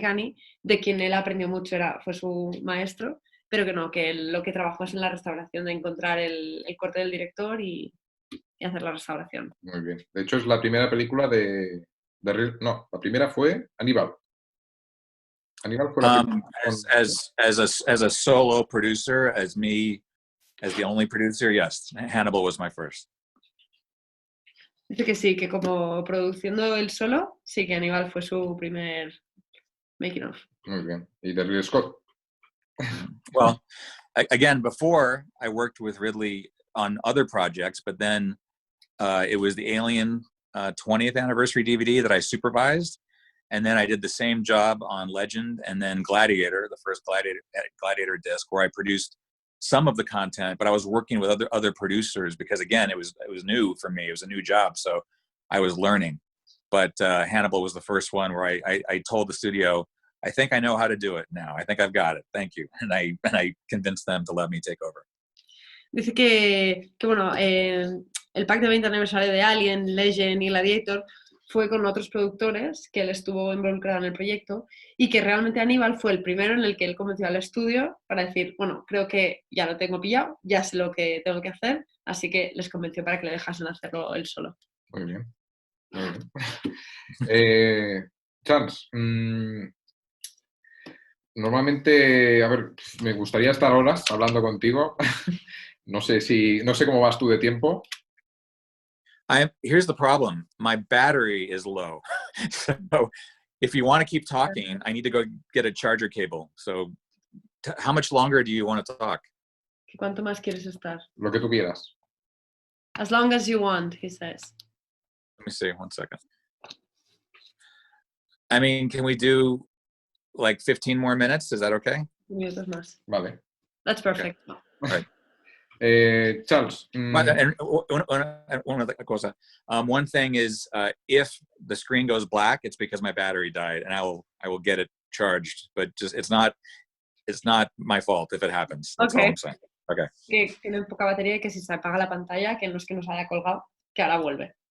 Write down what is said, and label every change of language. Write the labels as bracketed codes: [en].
[es] Kenny, de quien él aprendió mucho, fue su maestro, pero que no, que él lo que trabajó es en la restauración, de encontrar el corte del director y hacer la restauración. Muy bien. De hecho, es la primera película no, la primera fue Aníbal. Aníbal fue la primera. [en] As a solo producer, as the only producer, yes, Hannibal was my first. [es] Dice que sí, que como produciendo él solo, sí que Aníbal fue su primer making of. Muy bien. ¿Y de Ridley Scott? [en] Well, again, before I worked with Ridley on other projects, but then it was the Alien 20th anniversary DVD that I supervised. And then I did the same job on Legend and then Gladiator, the first Gladiator disc, where I produced some of the content, but I was working with other producers because, again, it was new for me. It was a new job, so I was learning. But Hannibal was the first one where I told the studio, I think I know how to do it now. I think I've got it. Thank you. And I convinced them to let me take over. [es] Dice que bueno, el pack de 20 aniversario de Alien, Legend y Gladiator fue con otros productores que él estuvo involucrado en el proyecto y que realmente Aníbal fue el primero en el que él convenció al estudio para decir, bueno, creo que ya lo tengo pillado, ya sé lo que tengo que hacer, así que les convenció para que le dejasen hacerlo él solo. Muy bien. Muy bien. Charles, normalmente, a ver, me gustaría estar horas hablando contigo. No sé cómo vas tú de tiempo. [en] Here's the problem. My battery is low. So if you want to keep talking, I need to go get a charger cable. So how much longer do you want to talk? [es] ¿Cuánto más quieres estar? Lo que tú quieras. [en] As long as you want, he says. Let me see, 1 second. I mean, can we do like 15 more minutes? Is that okay? [es] Minutos más. Vale. [en] That's perfect. Right. Charles. And one other [es] cosa. [en] One thing is, if the screen goes black, it's because my battery died, and I will get it charged. But just it's not my fault if it happens. That's all I'm saying. Okay. [es] Que tienen poca batería y que si se apaga la pantalla, que no es que nos haya colgado, que ahora vuelve.